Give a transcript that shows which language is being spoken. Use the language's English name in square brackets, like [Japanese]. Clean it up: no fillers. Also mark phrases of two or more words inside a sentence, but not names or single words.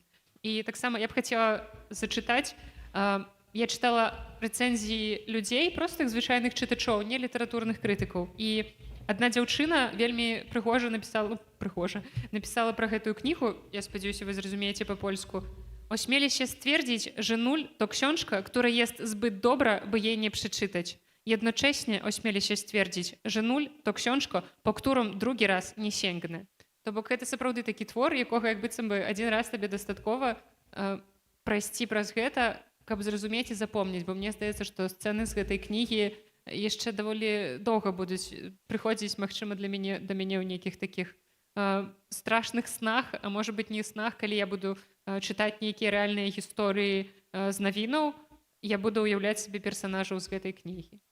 [Belarusian] І таксама я б хацела зачытаць, я чытала рэцэнзіі людзей, простых звычайных чытачоў, не літаратурных крытыкаў. І адна дзяўчына вельмі прыгожа напісала пра гэтую кнігу, я спадзяюся, вы зразумееце па-польску. [Polish] Ośmielę się stwierdzić, że нуль to książka, która jest zbyt dobra, by jej nie przeczytać. Jednocześnie ośmielę się stwierdzić, że нуль to książka, po którą drugi raz nie sięgnę. [Belarusian] То бок гэта сапраўды такі твор, якога як быццам бы адзін раз табе дастаткова прайсці праз гэта, каб зразумець і запомніць, бо мне здаецца, што сцэны з гэтай кнігі яшчэ даволі доўга будуць прыходзіць, магчыма, да мяне ў нейкіх такіх страшных снах, а можа быць не снах, калі я буду чытаць нейкія рэальныя гісторыі з навінаў, я буду ўяўляць сабе персанажаў з гэтай кнігі.